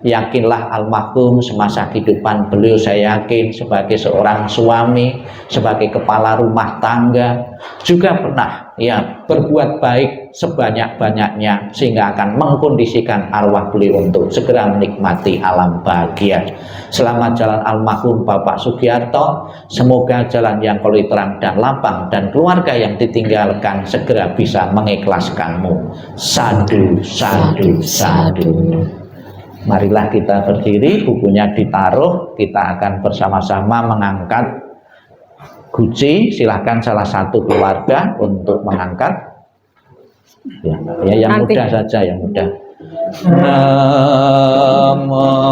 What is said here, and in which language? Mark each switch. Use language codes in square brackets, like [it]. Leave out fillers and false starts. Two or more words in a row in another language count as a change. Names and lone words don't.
[id] Yakinlah almarhum semasa kehidupan beliau, saya yakin sebagai seorang suami, sebagai kepala rumah tangga, juga pernah ya berbuat baik sebanyak-banyaknya sehingga akan mengkondisikan arwah beliau untuk segera menikmati alam bahagia. Selamat jalan almarhum Bapak Sugiarto, semoga jalan yang koli terang dan lapang, dan keluarga yang ditinggalkan segera bisa mengikhlaskanmu. [pi] Sadu, sadu, sadu. [id] Marilah kita berdiri, bukunya ditaruh, kita akan bersama-sama mengangkat guci. Silahkan salah satu keluarga untuk mengangkat ya yang Nanti. mudah saja, yang mudah. Namo